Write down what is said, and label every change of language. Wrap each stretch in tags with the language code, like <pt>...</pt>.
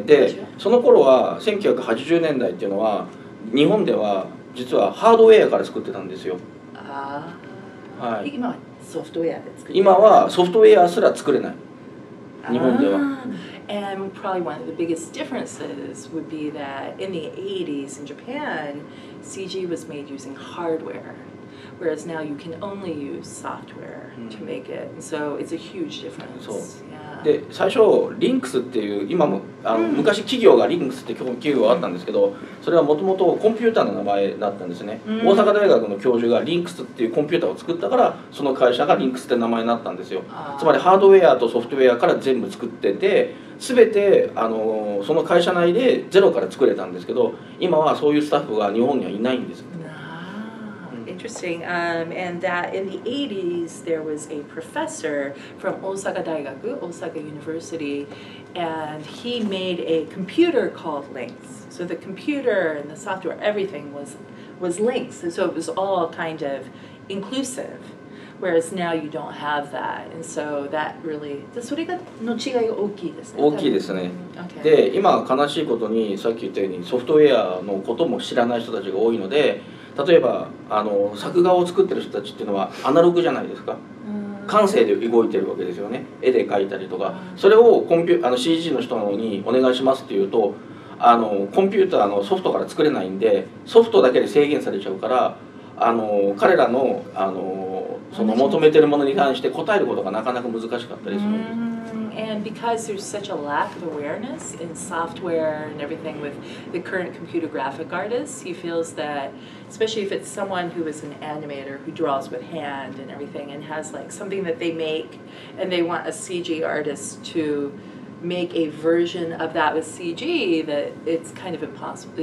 <ja>で、その頃は1980年代っていうのは日本では実はハードウェアから作ってたんですよ。はい。今はソフトウェアで作ってる。今はソフトウェアすら作れない。日本では。</ja> <en>And probably one of the biggest differences would be that in the 80s in Japan, CG was made using hardware, whereas now you can only use software to make it. And so it's a huge difference.</en> <ja>そう。</ja> <en>Yeah.</en> <ja>で最初リンクスっていう今も昔企業がリンクスって企業があったんですけど、それはもともとコンピューターの名前だったんですね。大阪大学の教授がリンクスっていうコンピューターを作ったから、その会社がリンクスって名前になったんですよ。つまりハードウェアとソフトウェアから全部作ってて、全てその会社内でゼロから作れたんですけど、今はそういうスタッフが日本にはいないんです。</ja> <en>Interesting. And that in the 80s, there was a professor from Osaka Daigaku, Osaka University, and he made a computer called Lynx. So the computer and the software, everything was Lynx. And so it was all kind of inclusive. Whereas now you don't have that. And so that really,</en> <ja>それがの違いが大きいですね。大きいですね。で、今悲しいことにさっき言ったようにソフトウェアのことも知らない人たちが多いので、例えば作画を作ってる人たちっていうのはアナログじゃないですか。感性で動いてるわけですよね。絵で描いたりとか、それをCG の人にお願いしますっていうと、コンピューターのソフトから作れないんで、ソフトだけで制限されちゃうから、彼らのその求めてるものに関して答えることがなかなか難しかったりするんです。</ja> <en>And because there's such a lack of awareness in software and everything with the current computer graphic artists, he feels that, especially if it's someone who is an animator who draws with hand and everything and has like something that they make and they want a CG artist to make a version of that with CG, that it's kind of impossible.</en>